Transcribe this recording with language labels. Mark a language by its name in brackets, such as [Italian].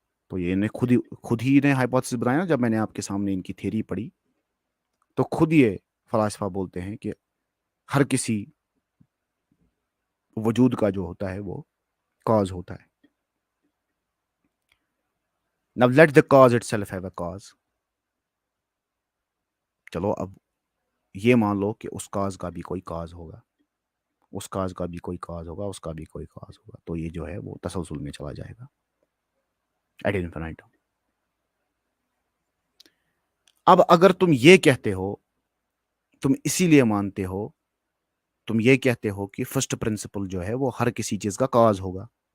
[Urdu] تو یہ انہیں خود ہی نے ہائپوتھیسس بنایا. جب میں نے آپ کے سامنے ان کی تھیری پڑھی تو خود یہ فلاسفہ بولتے ہیں کہ ہر کسی وجود کا جو ہوتا ہے وہ کاز ہوتا ہے. [English] Now let the cause itself have a cause. [Urdu] چلو اب یہ مان لو کہ اس کاز کا بھی کوئی کاز ہوگا، اس کاز کا بھی کوئی کاز ہوگا، اس کا بھی کوئی کاز ہوگا، تو یہ جو ہے وہ تسلسل میں چلا جائے گا ایٹ انفینائٹم. اب اگر تم یہ کہتے ہو، تم اسی لیے مانتے ہو، تم یہ کہتے ہو کہ فرسٹ پرنسپل جو ہے وہ ہر کسی چیز کا کاز ہوگا.